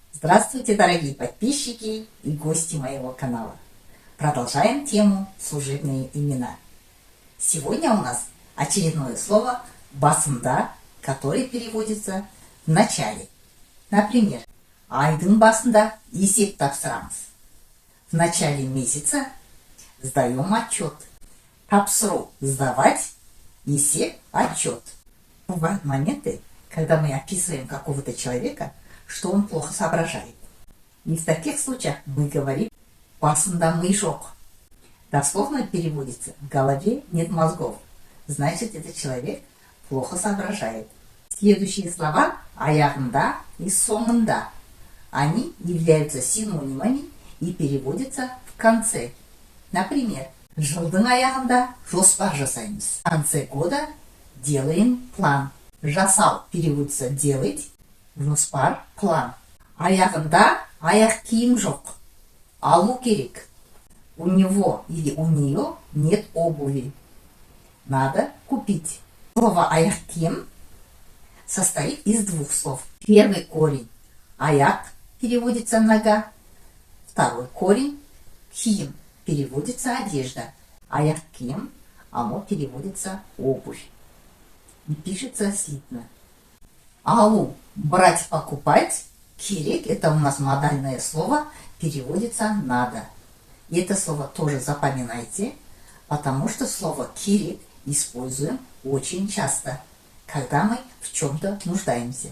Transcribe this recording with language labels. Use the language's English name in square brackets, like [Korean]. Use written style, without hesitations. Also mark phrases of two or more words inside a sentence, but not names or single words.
[Russian] Здравствуйте, дорогие подписчики и гости моего канала. Продолжаем тему служебные имена. Сегодня у нас очередное слово «басында», которое переводится в начале. Например, [Kazakh] айдың басында есеп тапсырамыз. [Russian] В начале месяца сдаем отчет. Тапсыру – сдавать, есеп – отчет. Бывают моменты, когда мы описываем какого-то человека, что он плохо соображает. И в таких случаях мы говорим [Kazakh] «басында ми жоқ». [Russian] Дословно переводится «в голове нет мозгов». Значит, этот человек плохо соображает. Следующие слова «аяғында» и «соңында». Они являются синонимами и переводятся в конце. Например, [Kazakh] жылдың аяғында жоспар жасаймыз. [Russian] В конце года делаем план. Жасау переводится делать, жоспар план. [Kazakh] Аяғында аяқ киім жоқ. Алу керек. [Russian] У него или у нее нет обуви. Надо купить. Слово [Kazakh] аяқ киім [Russian] состоит из двух слов. Первый корень аяқ переводится нога. Второй корень киім переводится одежда. [Kazakh] Аяқ киім, [Russian] оно переводится обувь. И пишется слитно. Алу брать, покупать. Керек это у нас модальное слово, переводится надо. И это слово тоже запоминайте, потому что слово керек используем очень часто, когда мы в чем-то нуждаемся.